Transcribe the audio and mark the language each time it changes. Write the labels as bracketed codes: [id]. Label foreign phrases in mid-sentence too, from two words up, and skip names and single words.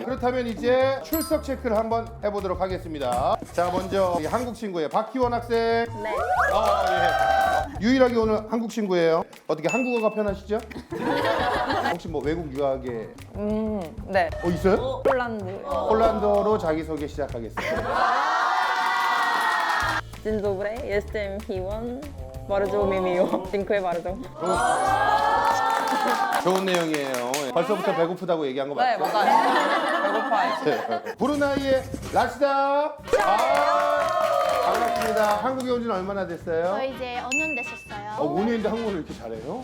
[ko] 그렇다면 이제 출석 체크를 한번 해보도록 하겠습니다. 자, 먼저 한국 친구예요. 박희원 학생. 네. 예. 유일하게 오늘 한국 친구예요. 어떻게 한국어가 편하시죠? 혹시 뭐 외국 유학에 네. 있어요? 폴란드. 폴란드어로 자기소개 시작하겠습니다. [pl] Dzień dobry, jestem Hiwon. Bardzo mi miło. Dziękuję bardzo. [ko] 좋은 내용이에요. 벌써부터 배고프다고 얘기한 거 네, 맞죠? 맞아요. 배고파요. 브루나이의 라시다. 반갑습니다. 한국에 온 지는 얼마나 됐어요? 저 이제 5년 됐었어요. 5년인데 한국어를 이렇게 잘해요?